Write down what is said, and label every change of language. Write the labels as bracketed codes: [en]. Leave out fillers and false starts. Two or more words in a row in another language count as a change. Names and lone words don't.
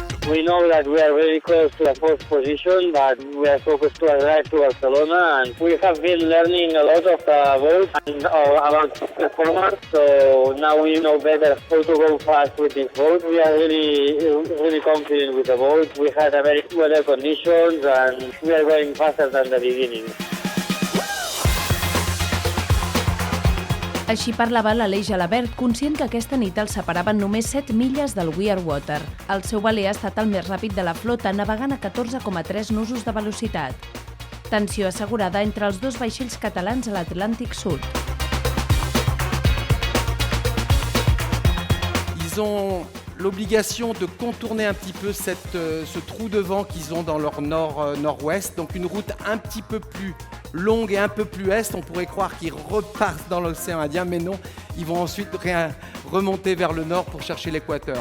[en] We know that we are very close to the fourth position, but we are focused to arrive to Barcelona, and we have been learning a lot of the boat and about performance, so now we know better how to go fast with this boat. We are really confident with the boat. We had a very weather conditions, and we are going faster than the beginning. [ca] Així parlava l'Aleix Gelabert, conscient que aquesta nit el separaven només 7 milles del We Are Water. El seu veler ha estat el més ràpid de la flota, navegant a 14,3 nusos de velocitat. Tensió assegurada entre els dos vaixells catalans a l'Atlàntic Sud. [fr] Ils ont l'obligation de contourner un petit peu ce trou de vent qu'ils ont dans leur nord-ouest, donc une route un petit peu plus longue et un peu plus est. On pourrait croire qu'ils repartent dans l'océan Indien, mais non, ils vont ensuite remonter vers le nord pour chercher l'équateur.